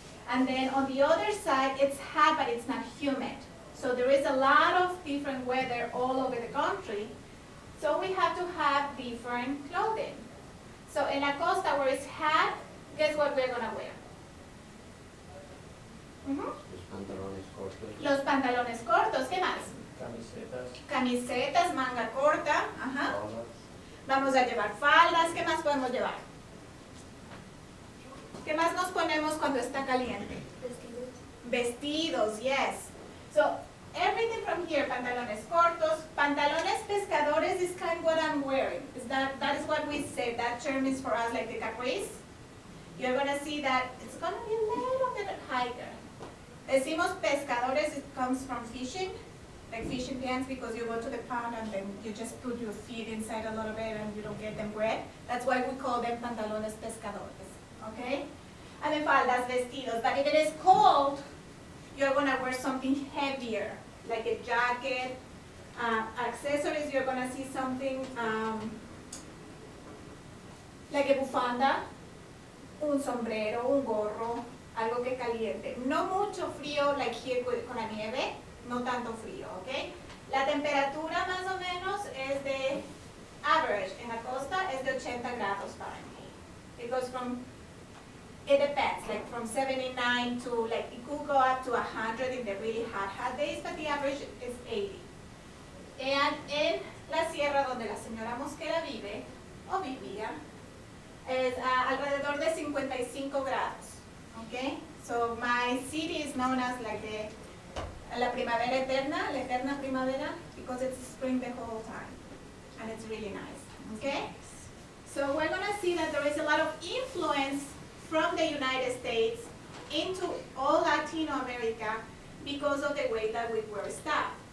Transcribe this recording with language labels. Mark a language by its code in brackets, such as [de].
[en] And then on the other side, it's hot, but it's not humid. So there is a lot of different weather all over the country. So we have to have different clothing. So in la costa where it's hot, guess what we're gonna wear? [es] Los pantalones cortos. Los pantalones cortos, ¿qué más? Camisetas. Camisetas, manga corta, ajá. Faldas. Vamos a llevar faldas, ¿qué más podemos llevar? ¿Qué más nos ponemos cuando está caliente? Vestidos, yes. [en] So everything from here, [es] pantalones cortos, pantalones pescadores [en] is kind of what I'm wearing. That is what we say, that term is for us like the capris. You're gonna see that it's gonna be a little bit higher. [es] Decimos pescadores, [en] it comes from fishing, like fishing pants, because you go to the pond and then you just put your feet inside a little bit and you don't get them wet. That's why we call them pantalones pescadores, okay? And then [es] faldas, vestidos. [en] But if it is cold, you're gonna wear something heavier, like a jacket. Accessories, you're gonna see something like a [es] bufanda, un sombrero, un gorro, algo que caliente. No mucho frío, [en] like here [es] con la nieve, no tanto frío, ¿ok? La temperatura más o menos es de average, en la costa es de 80 grados Fahrenheit. [en] It goes from, it depends, like from 79 to, like it could go up to 100 in the really hot days, but the average is 80. And [es] en la sierra donde la señora Mosquera vive, o vivía, es alrededor de 55 grados. [en] Okay, so my city is known as like [es] la primavera eterna, la eterna primavera, [en] because it's spring the whole time, and it's really nice. Okay, so we're gonna see that there is a lot of influence from the United States into all Latino America because of the way that we wear stuff.